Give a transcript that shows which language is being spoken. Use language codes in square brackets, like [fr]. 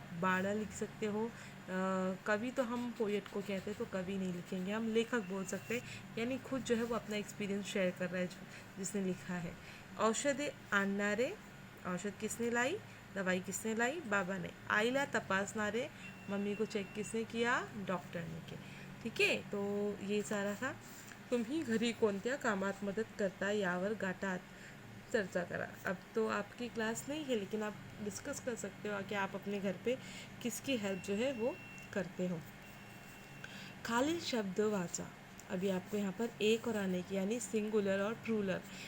[hi] आप बाड़ा लिख सकते हो। कवि तो हम पोएट को कहते हैं तो कवि नहीं लिखेंगे, हम लेखक बोल सकते हैं, यानी खुद जो है वो अपना एक्सपीरियंस शेयर कर रहा है जिसने लिखा है। औषधे आणणारे, औषध किसने लाई, दवाई किसने लाई, बाबा ने। आईला तपासणारे, मम्मी को चेक किसने किया, डॉक्टर ने किया। ठीक है, तो ये सारा था। [mr] तुम्ही घरी कोणत्या कामात मदत करता यावर गाठात चर्चा करा। [hi] अब तो आपकी क्लास नहीं है, लेकिन आप डिस्कस कर सकते हो कि आप अपने घर पे किसकी हेल्प जो है वो करते हो। [mr] खाली शब्द वाचा। [hi] अभी आपको यहाँ पर एक और अनेक यानी सिंगुलर और प्लूरल।